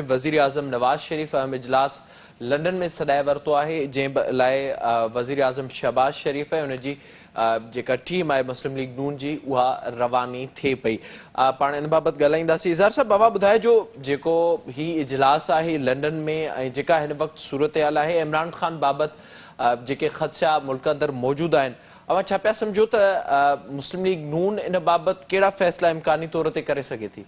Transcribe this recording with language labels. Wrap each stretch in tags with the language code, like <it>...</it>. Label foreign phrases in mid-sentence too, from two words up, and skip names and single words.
<sd>وزیر اعظم نواز شریف اجلاس لنڈن میں سدائے ورتو ہے جن لائے وزیر اعظم شہباز شریف ہے ان جی जेका टीम आहे मुस्लिम लीग नून जी उहा रवानी थिए पई। पाण इन बाबति ॻाल्हाईंदासीं। इज़हार साहब, अवां ॿुधाइजो जेको ही इजलास आहे लंडन में ऐं जेका हिन वक़्तु सूरत-हाल आहे इमरान ख़ान बाबति जेके ख़दशा मुल्क अंदरि मौजूदु आहिनि, अवां छा पिया सम्झो त मुस्लिम लीग नून इन बाबति कहिड़ा फ़ैसिला इम्कानी तौर ते करे सघे थी?</sd>